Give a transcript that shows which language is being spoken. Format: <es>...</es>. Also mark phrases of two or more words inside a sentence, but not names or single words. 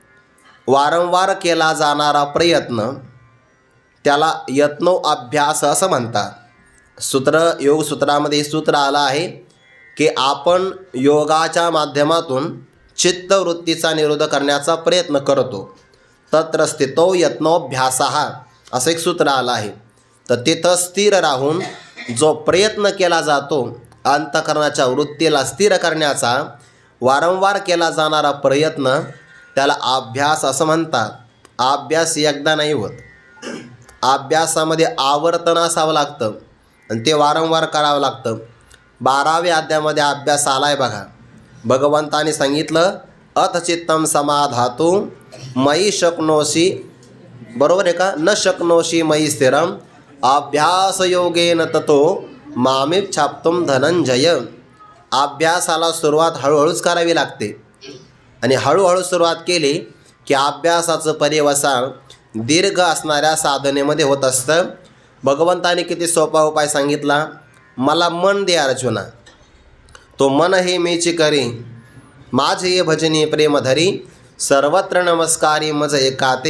<mr>वारंवार केला जाणारा प्रयत्न त्याला</mr> <sa>यत्नो अभ्यास</sa> <mr>असं म्हणतात. योगसूत्रामध्ये सूत्र आलं आहे की आपण योगाच्या माध्यमातून चित्तवृत्तीचा निरोध करण्याचा प्रयत्न करतो.</mr> <sa>तत्र स्थितो यत्नोऽभ्यासः</sa> <mr>असं एक सूत्र आलं आहे. तर तिथं स्थिर राहून जो प्रयत्न केला जातो अंतःकरणाच्या वृत्तीला स्थिर करण्याचा, वारंवार केला जाणारा प्रयत्न, त्याला अभ्यास असं म्हणतात. अभ्यास एकदा नाही होत. अभ्यासामध्ये आवर्तन असावं लागतं आणि ते वारंवार करावं लागतं. 12व्या अध्यायामध्ये अभ्यास आला आहे बघा. भगवंताने सांगितलं,</mr> <sa>अथ चित्तं समाधातु मयि शक्नोषि,</sa> <mr>बरोबर आहे का,</mr> <sa>न शक्नोषि मयि स्थिरम अभ्यास योगेन ततो मामिच्छाप्तुं धनंजय.</sa> <mr>अभ्यासाला सुरुवात हळूहळूच करावी लागते आणि हळूहळू सुरुवात केली की अभ्यासाचं पर्यवसान दीर्घ असणाऱ्या साधनेमध्ये होत असतं. भगवंताने किती सोपा उपाय सांगितला, मला मन दे अर्जुना, तो मन हे मीची करी, माझे ये भजनी प्रेम धरी, सर्वत्र नमस्कारी मज एकाते.</mr>